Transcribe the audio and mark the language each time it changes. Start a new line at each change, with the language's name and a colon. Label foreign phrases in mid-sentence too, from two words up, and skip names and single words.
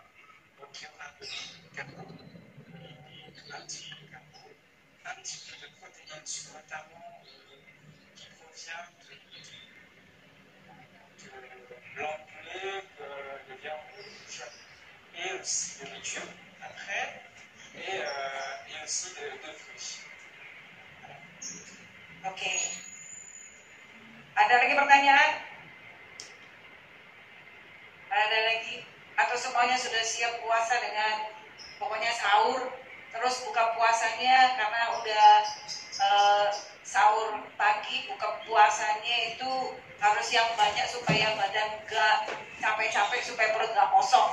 French: Donc il y en a de carbo, un petit peu de carbo, un petit peu de protéines, notamment qui provient de blanc de poulet, de viande rouge, et aussi de légumes après, et aussi de fruits.
Indonesian: Oke. Ada lagi pertanyaan? Ada lagi? Atau semuanya sudah siap puasa dengan pokoknya sahur, terus buka puasanya karena udah sahur pagi, buka puasanya itu harus yang banyak supaya badan gak capek-capek, supaya perut gak kosong.